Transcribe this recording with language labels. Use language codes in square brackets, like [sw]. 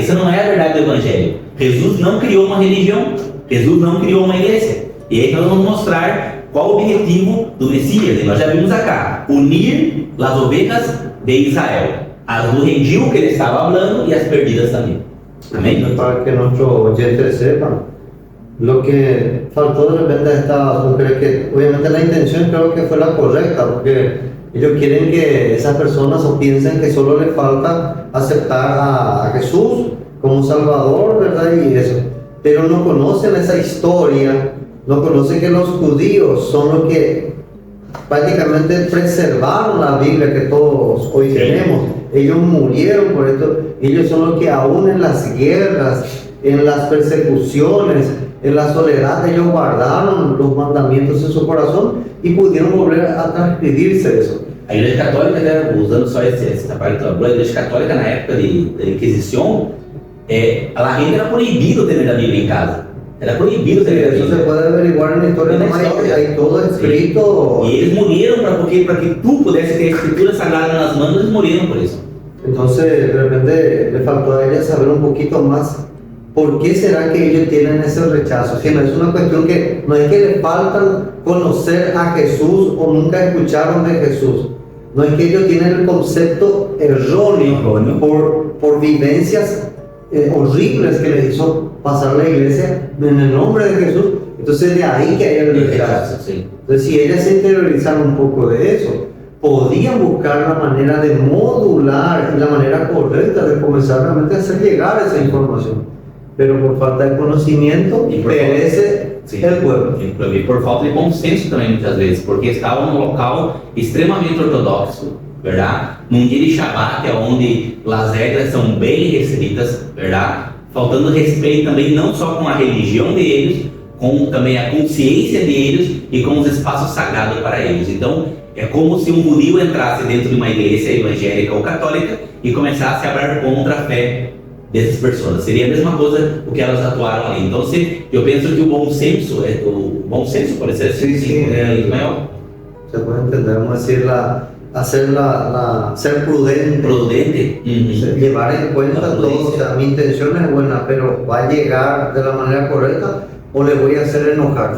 [pt] Isso não é a verdade do evangelho. Jesus não criou uma religião. Jesus não criou uma igreja. E aí nós vamos mostrar qual o objetivo do Messias. E nós já vimos acá: unir as ovelhas de Israel. As do rendil que ele estava falando [es] y as perdidas también. Amén. Para que nuestros oyentes sepan, lo que faltó de repente a estas mujeres, que obviamente la intención creo que fue la correcta, porque ellos quieren que esas personas o piensen que solo les falta aceptar a Jesús como Salvador, ¿verdad? Y eso. Pero no conocen esa historia, no conocen que los judíos son los que prácticamente preservaron la Biblia que todos hoy tenemos. Ellos murieron por esto. Ellos son los que aún en las guerras, en las persecuciones, en la soledad, ellos guardaron los mandamientos en su corazón y pudieron volver a transcribirse eso. [pt] A Igreja Católica, usando só essa parte, a Igreja Católica na época da Inquisição, a gente era proibido ter a Bíblia em casa. Era proibido ter a Bíblia. [es] Eso se puede averiguar en la historia, hay todo escrito. Y ellos murieron para que tú pudieses [pt] ter a Escritura Sagrada nas mãos, eles [es] murieron por eso. Entonces, de repente, le faltó a ella saber un poquito más por qué será que ellos tienen ese rechazo. Si no es una cuestión que no es que les faltan conocer a Jesús o nunca escucharon de Jesús. No es que ellos tienen el concepto erróneo por vivencias horribles que les hizo pasar la iglesia en el nombre de Jesús. Entonces, de ahí que hay el rechazo. Sí. Entonces, si ellas se interiorizaron un poco de eso, podían buscar la manera de modular y la manera correcta de comenzar realmente a hacer llegar esa información. Pero por falta de conocimiento perece el pueblo. [pt] E por falta de bom senso também, muitas vezes, porque estava num local extremamente ortodoxo, verdade? Num dia de Shabbat, onde as regras são bem restritas, verdade? Faltando respeito também não só com a religião deles, com também a consciência deles e com os espaços sagrados para eles. Então, é como se um judeu entrasse dentro de uma igreja evangélica ou católica e começasse a falar contra a fé dessas pessoas. Seria a mesma coisa o que elas atuaram ali. Então, eu penso que o bom senso pode ser assim, Ismael? [es] Se puede entender, vamos decir, ser prudente, llevar en cuenta todo. O sea, mi intención es buena, pero va a llegar de la manera correcta o le voy a hacer enojar.